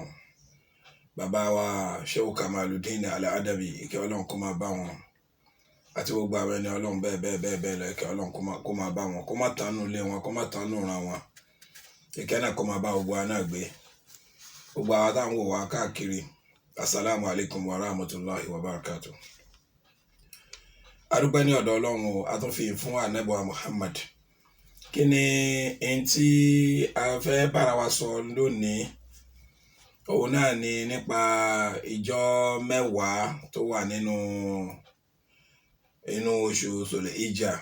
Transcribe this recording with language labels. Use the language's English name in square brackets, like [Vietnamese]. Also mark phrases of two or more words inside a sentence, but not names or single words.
[Yoruba] bàbá wa Shehu Kamaluddin Al-Adabi, ìkẹ́ ọlọ́run kó máa bá wọn. àti gbogbo àwọn ẹni ọlọ́run bẹ́ẹ̀ lọ, ìkẹ́ ọlọ́run kó máa bá wọn, kó má tánú ilé wọn, kó má tánú ìran wọn. ìkẹ́ náà kó máa bá gbogbo wa náà gbé. gbogbo àwọn táwọn wò wá káàkiri, [Arabic] السلام عليكم ورحمة الله وبركاته. [Yoruba] adúpẹ́ ní ọ̀dọ̀ ọlọ́run o, a tún fi fún ànábì wa Muhammad. kí ni ẹni tí a fẹ́ bára wa sọ lónìí? òun náà ni nípa ìjọ mẹ́wàá tó wà nínú oṣù Dhul-Hijjah.